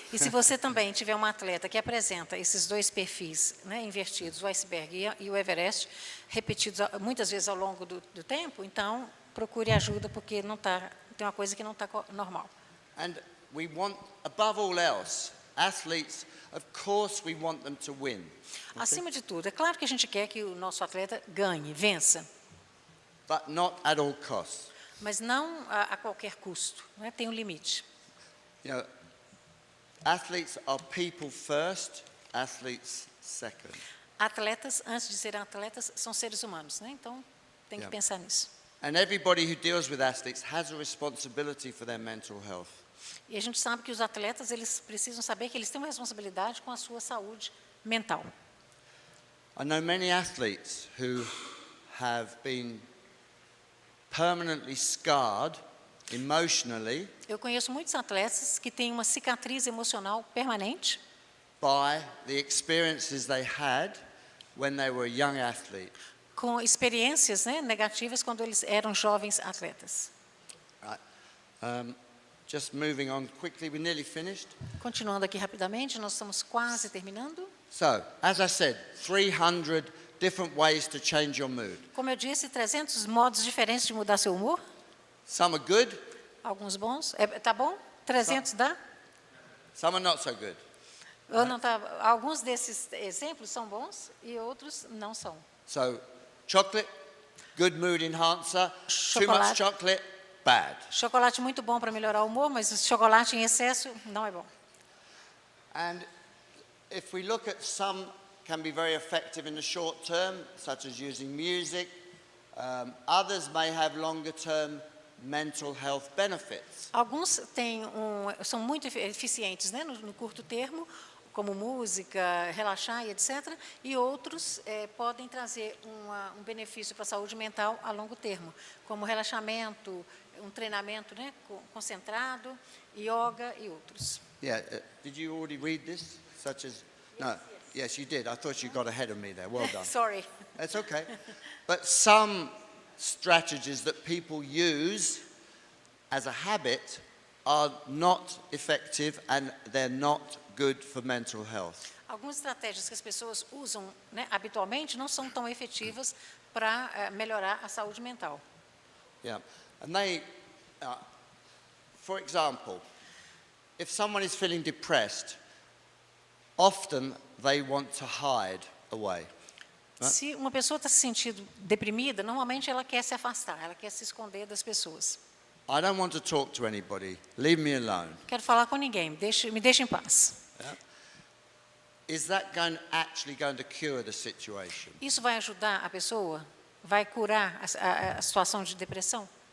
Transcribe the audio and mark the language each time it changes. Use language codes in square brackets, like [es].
[pt] E se você também tiver um atleta que apresenta esses dois perfis, né, invertidos, o iceberg e o Everest, repetidos muitas vezes ao longo do tempo, então procure ajuda, porque tem uma coisa que não está normal. [en] And we want, above all else, athletes, of course we want them to win. Okay? [pt] Acima de tudo, é claro que a gente quer que o nosso atleta ganhe, vença. [en] But not at all costs. [pt] Mas não a qualquer custo, né? Tem um limite. [en] You know, athletes are people first, athletes second. [pt] Atletas, antes de serem atletas, são seres humanos, né? Então, tem que pensar nisso. [en] And everybody who deals with athletes has a responsibility for their mental health. [pt] E a gente sabe que os atletas, eles precisam saber que eles têm uma responsabilidade com a sua saúde mental. [en] I know many athletes who have been permanently scarred emotionally [pt] Eu conheço muitos atletas que têm uma cicatriz emocional permanente [en] by the experiences they had when they were a young athlete. [pt] com experiências, né, negativas quando eles eram jovens atletas. [en] Right. Just moving on quickly, we're nearly finished. [pt] Continuando aqui rapidamente, nós estamos quase terminando. [en] So, as I said, 300 different ways to change your mood. [pt] Como eu disse, 300 modos diferentes de mudar seu humor. [en] Some are good, [pt] Alguns bons. Tá bom? 300 dá? [en] some are not so good. [pt] Ou não tá? Alguns desses exemplos são bons e outros não são. [en] So, chocolate, good mood enhancer. Too much chocolate, bad. [pt] Chocolate muito bom para melhorar o humor, mas chocolate em excesso não é bom. [en] And if we look at some can be very effective in the short term, such as using music, others may have longer term mental health benefits. [pt] Alguns são muito eficientes, né, no curto termo, como música, relaxar e etc. E outros podem trazer um benefício para a saúde mental a longo termo, como relaxamento, um treinamento, né, concentrado, yoga e outros. [en] Yeah, did you already read this? Such as, no, yes you did. I thought you got ahead of me there. Well done. Sorry. That's okay. But some strategies that people use as a habit are not effective and they're not good for mental health. [pt] Algumas estratégias que as pessoas usam, né, habitualmente não são tão efetivas para melhorar a saúde mental. [en] Yeah, and they, for example, if someone is feeling depressed, often they want to hide away. [pt] Se uma pessoa está se sentindo deprimida, normalmente ela quer se afastar, ela quer se esconder das pessoas. [en] I don't want to talk to anybody. Leave me alone. [pt] Quero falar com ninguém, me deixe em paz. [en] Yeah. Is that actually going to cure the situation? [pt] Isso vai ajudar a pessoa? Vai curar a situação de depressão?